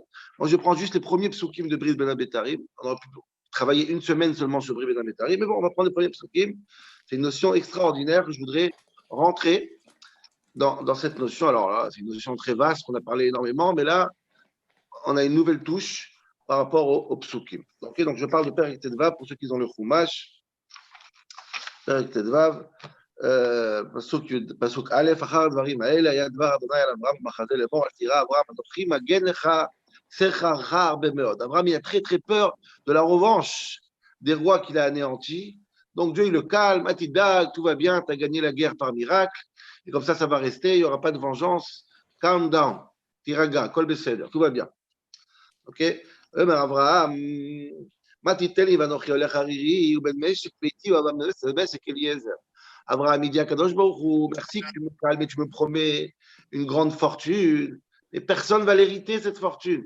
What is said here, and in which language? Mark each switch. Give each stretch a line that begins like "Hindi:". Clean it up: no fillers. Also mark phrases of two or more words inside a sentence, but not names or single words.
French: Moi, je prends juste les premiers psukim de Brit Ben Abetarim. On aurait pu travailler une semaine seulement sur Brit Ben Abetarim, mais bon, on va prendre les premiers psukim. C'est une notion extraordinaire que je voudrais rentrer dans cette notion. Alors là, c'est une notion très vaste qu'on a parlé énormément, mais là, on a une nouvelle touche par rapport au psukim. Okay, donc je parle de
Hebrew: פרק ט״ו
French: pour ceux qui ont le Chumash.
Hebrew: פרק ט״ו פסוק א׳ אחר הדברים האלה, היה דבר אדוני על אברהם במחזה לאמור, אל תירא אברהם, אנוכי מגן לך, שכרך הרבה מאוד.
French: Abraham, il a très très peur de la revanche des rois qu'il a anéantis. Donc Dieu, il le calme, Atidag, tout va bien, tu as gagné la guerre par miracle, et comme ça va rester, il n'y aura pas de vengeance.
English: Calm down,
Hebrew: תירגע, כל בסדר,
French: tout va bien. Ok? Abraham, Abraham, il dit à Kadosh Baruch Hu, merci que tu me calmes et tu me promets une grande fortune, mais personne ne va l'hériter, cette fortune.